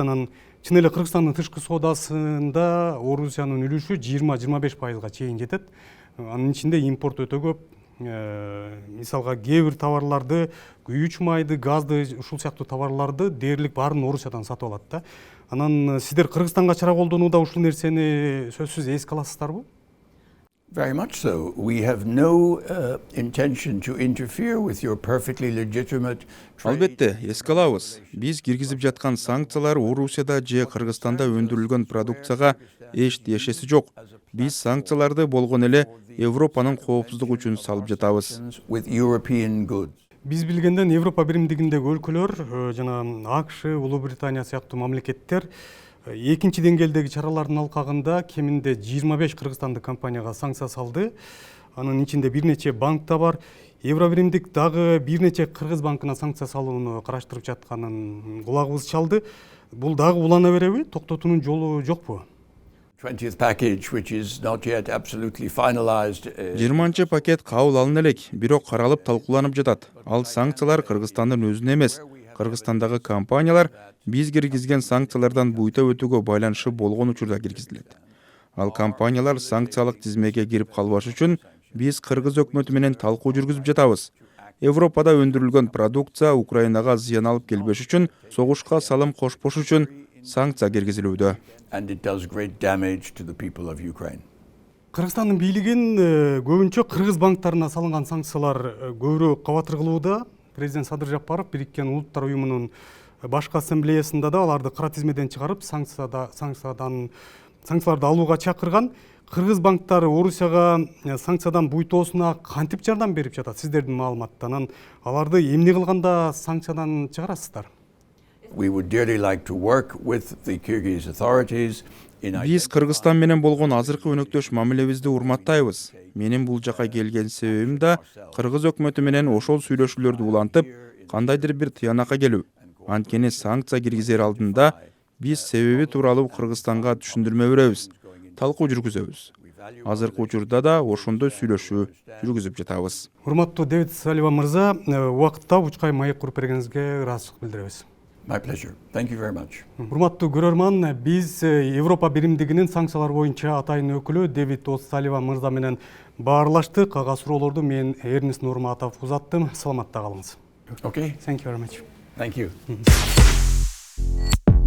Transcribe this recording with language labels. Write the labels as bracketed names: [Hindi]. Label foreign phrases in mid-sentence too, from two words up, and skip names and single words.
[Kyrgyz] Анан чын эле Кыргызстандын тышкы соодасында Орусиянын үлүшү 20-25%га чейин жетет. Анын ичинде импорт өтө көп. Мисалга кээ бир товарларды, күйүүч майды, газды, ушул сыяктуу товарларды дээрлик баарын Орусиядан сатып алат да. Анан сиздер Кыргызстанга чара колдонууда ушул нерсени сөзсүз эске аласыздарбы? [English] Very much so. We have no intention to interfere with your perfectly legitimate trade. [Kyrgyz] Албетте, эске алабыз. Биз киргизип жаткан санкциялар Орусияда же Кыргызстанда өндүрүлгөн продукцияга эч тиешеси жок. Биз санкцияларды болгон эле Европанын коопсуздугу үчүн салып жатабыз. Биз билгенден Европа биримдигиндеги өлкөлөр жана АКШ, Улуу Британия сыяктуу мамлекеттер экинчи деңгээлдеги чаралардын алкагында кеминде 25 кыргызстандык компанияга санкция салды. Анын ичинде бир нече банк да бар. Евро биримдик дагы бир нече кыргыз банкына санкция салууну караштырып жатканын кулагыбыз чалды. Бул дагы улана береби? Токтотуунун жолу жокпу? [English] 20th package, which is not yet absolutely finalized. [Kyrgyz] 20 пакет кабыл алына элек, бирок каралып талкууланып жатат. Ал санкциялар Кыргызстандын өзүнө эмес, Кыргызстандагы компаниялар биз киргизген санкциялардан буйта өтүүгө байланышы болгон учурда киргизилет. Ал компаниялар санкциялык тизмеге кирип калбаш үчүн биз Кыргыз өкмөтү менен талкуу жүргүзүп жатабыз. Европада өндүрүлгөн продукция Украинага зыян алып келбеш үчүн, согушка салым кошпош үчүн санкция киргизилүүдө. [English] And it does great damage to the people of Ukraine. [Kyrgyz] Кыргызстандын бийлигин көбүнчө кыргыз банктарына салынган санкциялар көбүрөөк кабатыр кылууда. Президент Садыр Жапаров Бириккен Улуттар уюмунун башкы ассамблеясында да аларды кара тизмеден чыгарып, санкцияларды алууга чакырган. Кыргыз банктары Орусияга санкциядан буйтоосуна кантип жардам берип жатат сиздердин маалыматтан? Аларды эмне кылганда санкциядан чыгарасыздар? [English] We would dearly like to work with the Kyrgyz authorities in [Kyrgyz] Биз Кыргызстан менен болгон азыркы өнөктөш мамилебизди урматтайбыз. Менин бул жака келген себебим да Кыргыз өкмөтү менен ошол сүйлөшүүлөрдү улантып, кандайдыр бир тыянакка келүү. Анткени санкция киргизер алдында биз себеби тууралуу Кыргызстанга түшүндүрмө беребиз, талкуу жүргүзөбүз. Азыркы учурда да ошондой сүйлөшүү жүргүзүп жатабыз. Урматтуу Дэвид Салливан мырза, убакытта учкай маек куруп бергениңизге ыраазычылык билдиребиз. [English] My pleasure. Thank you very much. [Kyrgyz] Урматтуу көрөрман, биз Европа биримдигинин санкциялар боюнча атайын өкүлү Дэвид Салливан мырза менен баарлаштык. Кага суроолорду мен Эрнест Нурматов узаттым. Саламатта калыңыз. [English] Okay. Thank you very much. Thank you.